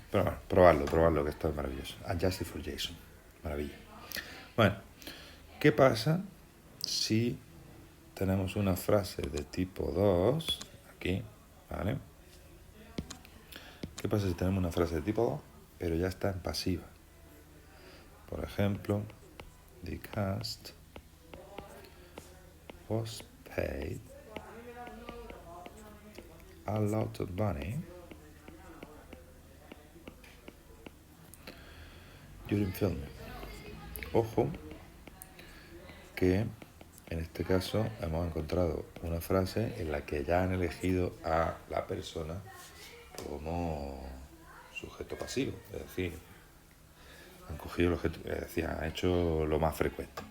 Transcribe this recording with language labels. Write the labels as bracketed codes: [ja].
[es] Pero bueno, probarlo, que esto es maravilloso. Adjusted for Jason. Maravilla. Bueno, ¿qué pasa si tenemos una frase de tipo 2? Aquí, ¿vale? ¿Qué pasa si tenemos una frase de tipo 2, pero ya está en pasiva? Por ejemplo, [en] the cast was paid a lot of money during filming. [es] Ojo que en este caso hemos encontrado una frase en la que ya han elegido a la persona como sujeto pasivo, es decir, han cogido el objeto, es decir, han hecho lo más frecuente.